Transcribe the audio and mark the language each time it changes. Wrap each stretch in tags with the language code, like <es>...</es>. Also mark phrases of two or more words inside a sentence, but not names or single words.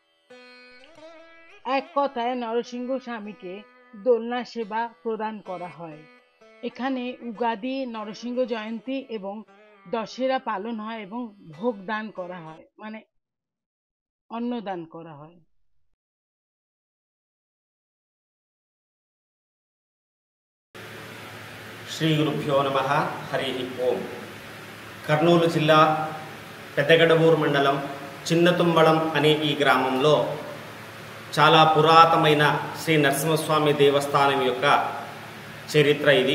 <bn>এক কথায় নরসিংহ স্বামীকে দোলনা সেবা প্রদান করা হয়। এখানে উগাদি, নরসিংহ জয়ন্তী এবং দশেরা পালন হয় এবং ভোগ দান করা হয়, মানে অন্নদান করা হয়।</bn> <sa>శ్రీ గురుభ్యో నమః. హరి ఓం.</sa> <te>కర్నూలు జిల్లా పెద్దగడవూరు మండలం చిన్నతుంబళం అనే ఈ గ్రామంలో చాలా పురాతనమైన శ్రీ నరసింహస్వామి దేవస్థానం యొక్క చరిత్ర ఇది.</te>